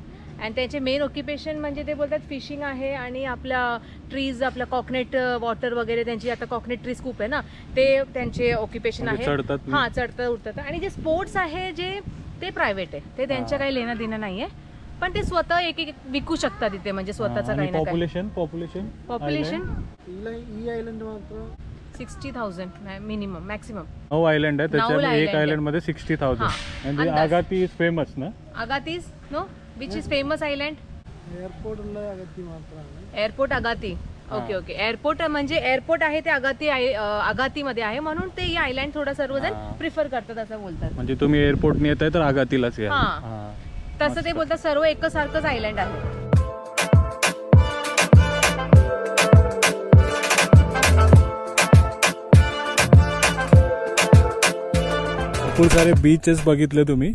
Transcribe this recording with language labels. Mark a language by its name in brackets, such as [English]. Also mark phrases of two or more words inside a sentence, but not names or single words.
[Marathi] आणि त्यांचे [English] main occupation [Marathi] म्हणजे ते बोलतात फिशिंग आहे आणि आपल्या ट्रीज, आपला [English] coconut water [Marathi] वगैरे, त्यांची आता [English] coconut trees [Marathi] खूप आहे ना, ते त्यांचे ऑक्युपेशन आहे. हा, चढतात उडतात. आणि जे स्पोर्ट्स आहे जे ते प्रायव्हेट आहे, ते त्यांच्या काही लेणं देणं नाहीये, पण ते स्वतः एक एक विकू शकतात इथे, म्हणजे स्वतःचा काही ना काही. पॉप्युलेशन [Malayalam] ഈ ഐലൻഡ് മാത്രം [English] 60,000 minimum, maximum. [Marathi] 9 आयलँड आहे, त्याच्यात एक आयलँड मध्ये 60,000. आणि आगाती [English] is famous [Marathi] ना? [English] आगाती is no, which is famous island? [Malayalam] एअरपोर्ट उള്ള അഗത്തി മാത്രമാണ്. [English] एअरपोर्ट अगाती. okay okay. [Marathi] एअरपोर्ट म्हणजे एअरपोर्ट आहे ते अगाती मध्ये आहे, म्हणून ते या आयलँड थोडा सर्वजण [English] प्रिफर करतात [Marathi] असं बोलतात. म्हणजे तुम्ही एअरपोर्टने येताय तर आगातीलाच या. तसं ते बोलतात, सर्व एकच सारखंच आयलँड आहे. खूप सारे बीचेस बघितले तुम्ही.